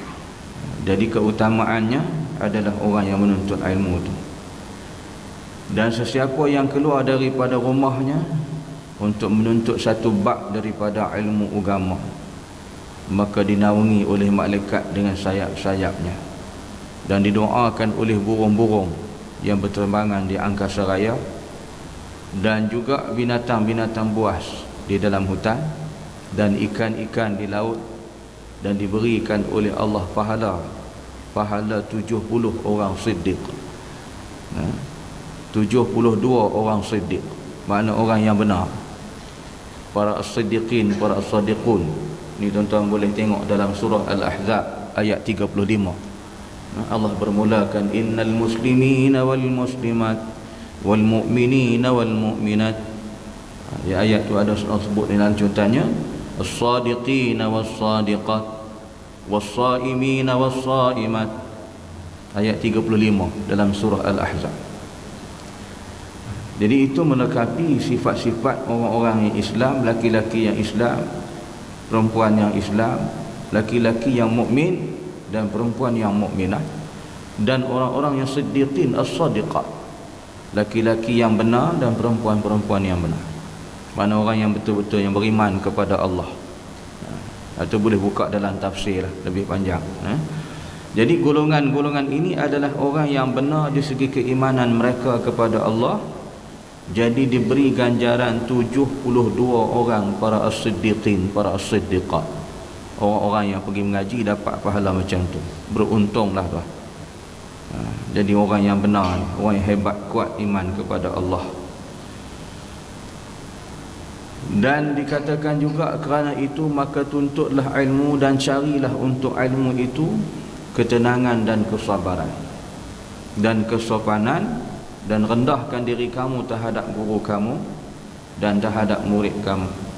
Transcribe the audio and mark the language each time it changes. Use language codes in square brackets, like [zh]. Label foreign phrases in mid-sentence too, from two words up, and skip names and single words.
[ms] Jadi keutamaannya adalah orang yang menuntut ilmu itu. Dan sesiapa yang keluar daripada rumahnya untuk menuntut satu bab daripada ilmu agama, maka dinaungi oleh malaikat dengan sayap-sayapnya dan didoakan oleh burung-burung yang berterbangan di angkasa raya, dan juga binatang-binatang buas di dalam hutan dan ikan-ikan di laut, dan diberikan oleh Allah pahala 70 orang siddiq. 72 orang siddiq, makna orang yang benar, para as-siddiqin, para as-sadiqun. Ni tuan-tuan boleh tengok dalam surah Al-Ahzab ayat 35. Allah bermulakan [ar] إن المسلمين والمسلمات والمؤمنين والمؤمنات. [ms] Di ayat tu ada sebut dalam contohnya [ar] الصادقين والصادقات والصائمين والصائمات, [ms] ayat 35 dalam surah Al-Ahzab. Jadi itu melengkapi sifat-sifat orang-orang yang Islam, laki-laki yang Islam, perempuan yang Islam, laki-laki yang mukmin dan perempuan yang mukminah, dan orang-orang yang [ar] صديقين الصادقات, [ms] laki-laki yang benar dan perempuan-perempuan yang benar. Mana orang yang betul-betul yang beriman kepada Allah. Atau boleh buka dalam tafsir lebih panjang. Jadi golongan-golongan ini adalah orang yang benar di segi keimanan mereka kepada Allah. Jadi diberi ganjaran 72 orang para as-siddiqin, para as-siddiqat. Orang-orang yang pergi mengaji dapat pahala macam tu. Beruntunglah tu. Jadi orang yang benar, orang yang hebat, kuat iman kepada Allah. Dan dikatakan juga kerana itu maka tuntutlah ilmu dan carilah untuk ilmu itu ketenangan dan kesabaran dan kesopanan, dan rendahkan diri kamu terhadap guru kamu dan terhadap murid kamu.